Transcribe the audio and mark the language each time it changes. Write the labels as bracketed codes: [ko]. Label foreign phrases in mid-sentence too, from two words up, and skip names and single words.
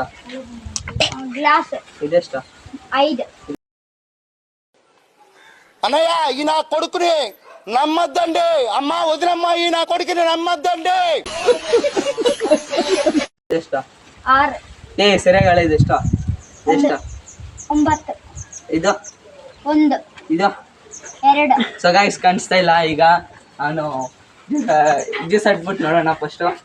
[te] గ్లాస్ [kn] ఇదెస్టా 5. [te] అన్నయ్య ఈ నా కొడుకుని నమ్మద్దండి. అమ్మ వదినమ్మ, ఈ నా కొడుకుని నమ్మద్దండి. [kn] ಇದೆಷ್ಟಾ? 6. ಸರಿಯಾಗಿ ಹೇಳಿ. ಇದೆಷ್ಟಾ? 9. ಇದು 1. ಇದು 2. [en] so guys [kn] ಕಾಣಿಸ್ತಾ ಇಲ್ಲ. ಈಗ ನಾನು ಜ್ಯೂಸ್ ಹಾಕ್ಬಿಟ್ಟು ನೋಡೋಣ ಫಸ್ಟ್.